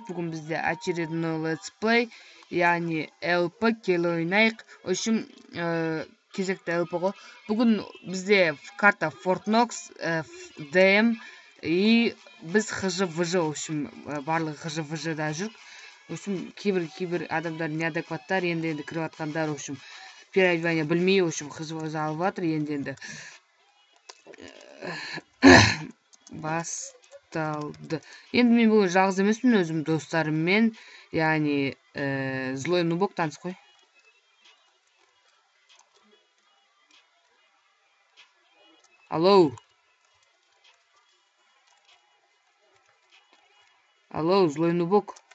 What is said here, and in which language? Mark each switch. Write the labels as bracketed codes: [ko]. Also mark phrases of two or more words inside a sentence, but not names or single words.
[kk] Бүгін бізде очередной Let's Play, яғни ЛП келе ойнайық. [ru] В общем, [kk] кезекті ЛП ғой. Бүгін бізде карта Fort Knox, ДМ и біз ХЖ-ВЖ, [ru] в общем, [kk] барлығы ХЖ-ВЖ-да жүрік. [ru] В общем, [kk] кейбір адамдар неадекваттар, енді кіріп атқандар, [ru] в общем, переодевание білмей, в общем, [kk] ХЖ-ВЖ алып жатыр, енді. Басталды. Енді мен бүгін жалғыз емеспін, өзім достарыммен, яғни злой нубок таныс қой. Алло, злой нубок.